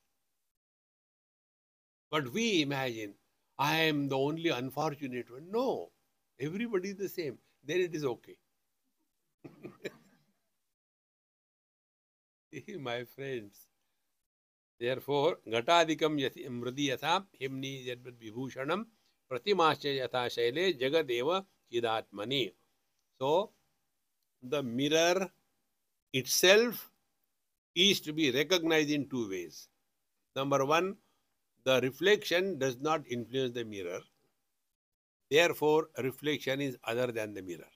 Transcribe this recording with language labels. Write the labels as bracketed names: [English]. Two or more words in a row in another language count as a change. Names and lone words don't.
[English] But we imagine, I am the only unfortunate one. No, everybody is the same. Then it is okay. My friends. Therefore, [Sanskrit] घटादिकं मृदि यथा हिम्नि यद्वत् विभूषणं प्रतिमस्य यथा शैले जगदेव चिदात्मनि. [English] So, the mirror itself is to be recognized in two ways. Number one, the reflection does not influence the mirror. Therefore, reflection is other than the mirror.